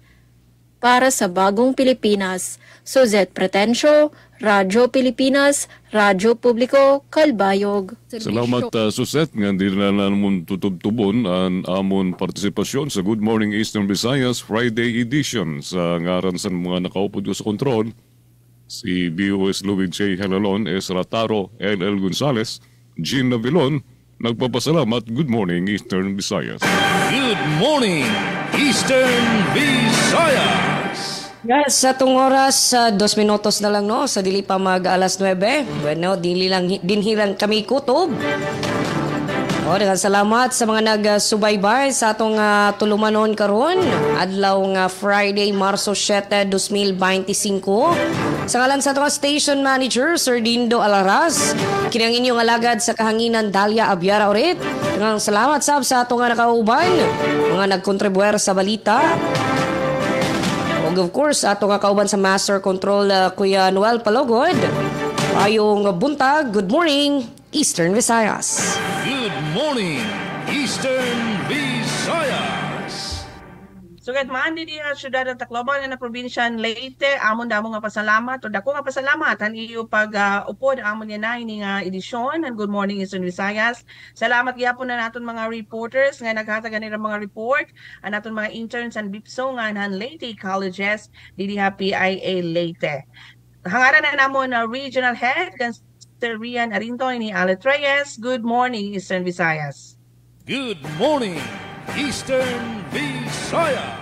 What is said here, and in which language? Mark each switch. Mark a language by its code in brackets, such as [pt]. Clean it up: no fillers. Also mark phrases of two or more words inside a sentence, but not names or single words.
[tl] Para sa Bagong Pilipinas, Suzette Pretencio, Radyo Pilipinas, Radyo Publiko, Kalbayog. [war] Salamat Suzette, nga di na naman tutubtubon ang amon partisipasyon sa Good Morning Eastern Visayas Friday edition sa ngaran sa mga nakaupod ko sa kontrol, si BOS Louis J. Helalon, S. Rataro, L.L. Gonzales, Jean Navilon, nagpapasalamat. [en] Good morning Eastern Visayas. Good morning, Eastern Visayas. Guys, [ceb] sa itong oras, 2 minutos na lang no, sa dili pa mag alas 9. Bueno, dinhilang kami kutob. Daghang salamat sa mga nagsubaybay sa atong tulumanon karon adlaw nga Friday, Marso 7, 2025. Sa ngalan sa atong station manager, Sir Dindo Alaras, kinang inyong alagad sa kahanginan Dalia Abiara urit. Daghang salamat sa atong nakauban, mga nagkontribuer sa balita. [en] Of course, [ceb] ato nga kauban sa Master Control Kuya Noel Palogod. Ayong buntag, [en] good morning, [ceb] Eastern Visayas. [en] Good morning, Eastern Visayas. [war] Sugat man di syudad ng Tacloban na probinsya Leyte, amon damo nga pasalamat o dako nga pasalamat ang iyo pag upod amon yan na ini nga edisyon ng Good Morning Eastern Visayas. Salamat gyapon na naton mga reporters nga naghatag kanila mga report, ang naton mga interns and BIPSO nga han Leyte Colleges didi PIA Leyte. Hangaran na namon na Regional Head Sir Rian Arintoy ni Alet Reyes. [en] Good morning Eastern Visayas. Good morning Eastern Visayas.